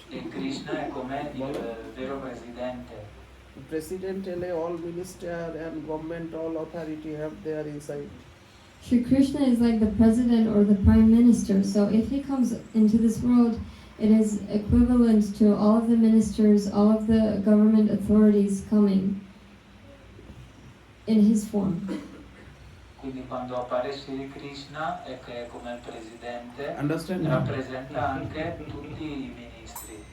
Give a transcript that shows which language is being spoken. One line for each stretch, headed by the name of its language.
Italian: e Krishna è come il vero presidente.
English: President ele all minister and government, all authority have their inside. Shri Krishna is like the president or the prime minister. So if he comes into this world, it is equivalent to all of the ministers, all of the government authorities coming in his form.
Italian: Quindi quando appare Sri Krishna è che è come il presidente,
English: Understand?
Italian: rappresenta anche tutti i ministri.